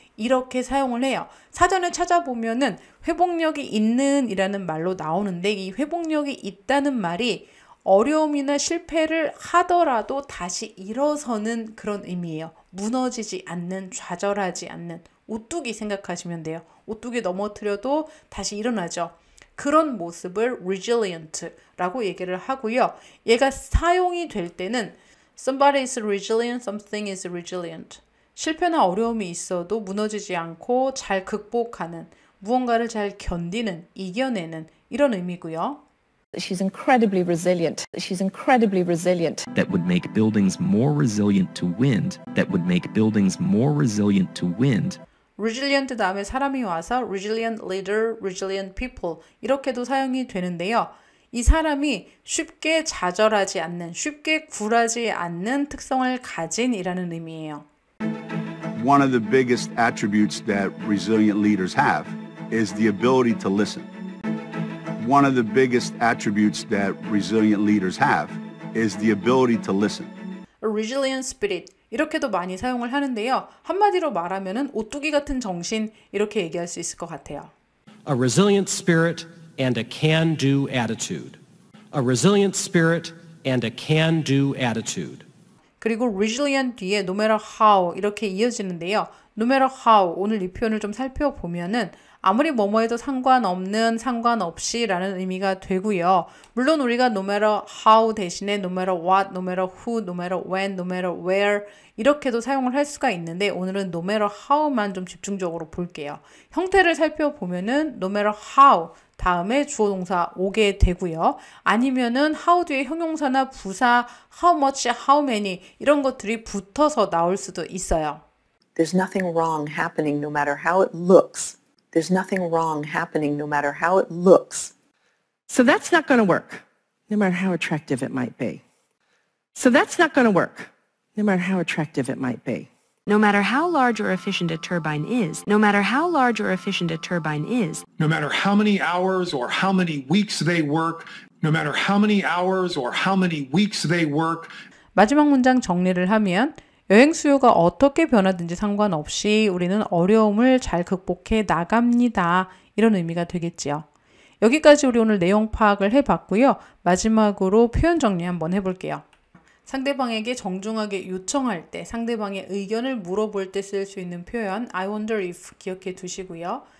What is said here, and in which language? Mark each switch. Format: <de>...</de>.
<ko>이렇게 사용을 해요. 사전에 찾아보면은 회복력이 있는 이라는 말로 나오는데 이 회복력이 있다는 말이 어려움이나 실패를 하더라도 다시 일어서는 그런 의미예요. 무너지지 않는, 좌절하지 않는, 오뚜기 생각하시면 돼요. 오뚜기 넘어뜨려도 다시 일어나죠. 그런 모습을 resilient라고 얘기를 하고요. 얘가 사용이 될 때는</ko> <en>somebody is resilient, something is resilient.</en> <ko>실패나 어려움이 있어도 무너지지 않고 잘 극복하는, 무언가를 잘 견디는, 이겨내는 이런 의미고요.</ko> <en>She's incredibly resilient. She's incredibly resilient. That would make buildings more resilient to wind. That would make buildings more resilient to wind.</en> <ko>resilient 다음에 사람이 와서</ko> <en>resilient leader, resilient people</en> <ko>이렇게도 사용이 되는데요. 이 사람이 쉽게 좌절하지 않는, 쉽게 굴하지 않는 특성을 가진 이라는 의미예요.</ko> <en>One of the biggest attributes that resilient leaders have is the ability to listen. One of the biggest attributes that resilient leaders have is the ability to listen. A resilient spirit</en> <ko>이렇게도 많이 사용을 하는데요. 한마디로 말하면은 오뚜기 같은 정신 이렇게 얘기할 수 있을 것 같아요.</ko> <en>A resilient spirit and a can-do attitude. A resilient spirit and a can-do attitude.</en> <ko>그리고 resilient 뒤에</ko> <en>no matter how</en> <ko>이렇게 이어지는데요.</ko> <en>no matter how</en> <ko>오늘 이 표현을 좀 살펴보면은 아무리 뭐뭐 해도 상관없는, 상관없이 라는 의미가 되고요. 물론 우리가</ko> <en>no matter how</en> <ko>대신에</ko> <en>no matter what, no matter who, no matter when, no matter where</en> <ko>이렇게도 사용을 할 수가 있는데 오늘은 no matter how만 좀 집중적으로 볼게요. 형태를 살펴보면은</ko> <en>no matter how</en> <ko>다음에 주어 동사 오게 되고요. 아니면은 how 뒤에 형용사나 부사</ko> <en>how much, how many</en> <ko>이런 것들이 붙어서 나올 수도 있어요.</ko> <en>There's nothing wrong happening no matter how it looks. There's nothing wrong happening no matter how it looks. So that's not going to work, no matter how attractive it might be. So that's not going to work, no matter how attractive it might be. No matter how large or efficient a turbine is, no matter how large or efficient a turbine is, no matter how many hours or how many weeks they work, no matter how many hours or how many weeks they work.</en> <ko>마지막 문장 정리를 하면 여행 수요가 어떻게 변하든지 상관없이 우리는 어려움을 잘 극복해 나갑니다. 이런 의미가 되겠지요. 여기까지 우리 오늘 내용 파악을 해봤고요. 마지막으로 표현 정리 한번 해볼게요. 상대방에게 정중하게 요청할 때, 상대방의 의견을 물어볼 때 쓸 수 있는 표현</ko> <en>I wonder if</en> <ko>기억해 두시고요.</ko>